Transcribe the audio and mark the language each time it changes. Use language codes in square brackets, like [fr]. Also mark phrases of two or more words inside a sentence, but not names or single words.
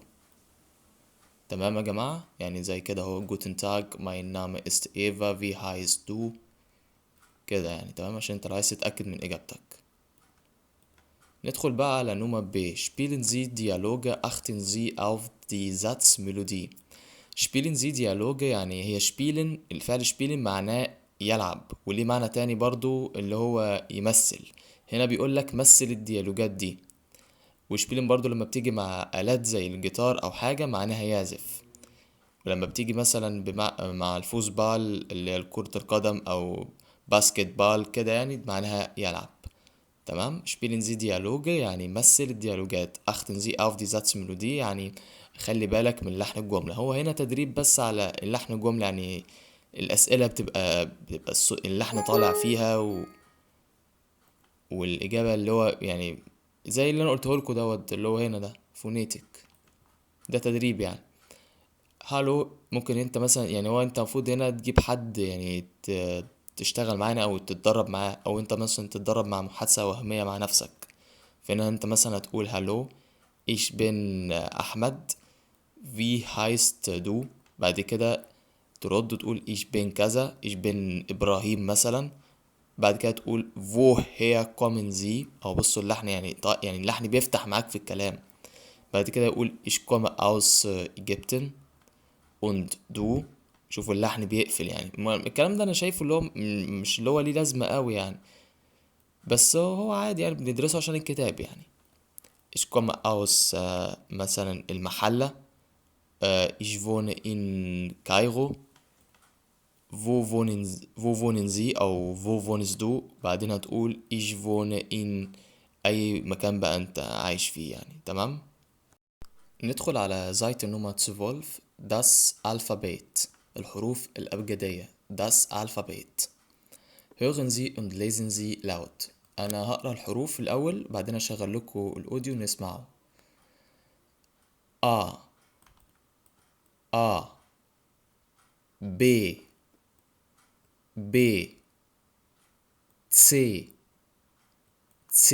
[ar] تمام يا جماعة، يعني زي كده اهو [de] Guten Tag mein Name ist Eva wie heißt du [ar] كده يعني. تمام عشان انت لو عايز تتأكد من اجابتك. ندخل بقى على [de] Nummer B spielen Sie Dialoge achten Sie auf die Satzmelodie. spielen Sie Dialoge [ar] يعني هي spielen، الفعل spielen معناه يلعب، وليه معنى تاني برضو اللي هو يمثل. هنا بيقولك مثل الديالوجات دي. وشبيلن برضو لما بتيجي مع آلات زي الجيتار أو حاجة معناها يعزف. ولما بتيجي مثلا مع الفوزبال اللي هي كرة القدم أو باسكت بال كده يعني معناها يلعب. تمام. [de] spielen Sie Dialoge [ar] يعني مثل الديالوجات. [de] achten Sie auf die Satzmelodie [ar] يعني خلي بالك من لحن الجملة. هو هنا تدريب بس على اللحن الجملة، يعني الأسئلة بتبقى اللحن طالع فيها والإجابة اللي هو يعني زي اللي أنا قلته لكم دوت اللي هو هنا ده فونيتك. ده تدريب يعني. هالو ممكن انت مثلا يعني هو انت المفروض هنا تجيب حد يعني تشتغل معانا او تتدرب معاه، او انت مثلا تتدرب مع محادثة وهمية مع نفسك. فهنا انت مثلا هتقول هالو [de] ich bin احمد wie heißt du، [ar] بعد كده ترد تقول [de] ich bin [ar] كذا [de] ich bin [ar] ابراهيم مثلا. بعد كده تقول [de] woher kommen Sie، [ar] او بصوا اللحن يعني يعني اللحن بيفتح معاك في الكلام. بعد كده يقول [de] ich komme aus Ägypten und du. [ar] شوفوا اللحن بيقفل يعني. الكلام ده انا شايفه اللي هو مش اللي هو ليه لازمة قوي يعني، بس هو عادي يعني بندرسه عشان الكتاب يعني. [de] ich komme aus مثلا المحلة. ich wohne in Kairo. wo wohnen Sie أو wo wohnst du، [ar] بعدين هتقول [de] ich wohne in [ar] أي مكان بقى أنت عايش فيه يعني. تمام. ندخل على [de] Seite Nummer 12 das Alphabet، [ar] الحروف الأبجدية. [de] das Alphabet. hören Sie und lesen Sie laut. [ar] أنا هقرأ الحروف الأول بعدين أشغل لكم الأوديو نسمعه. [de] A A B B C C.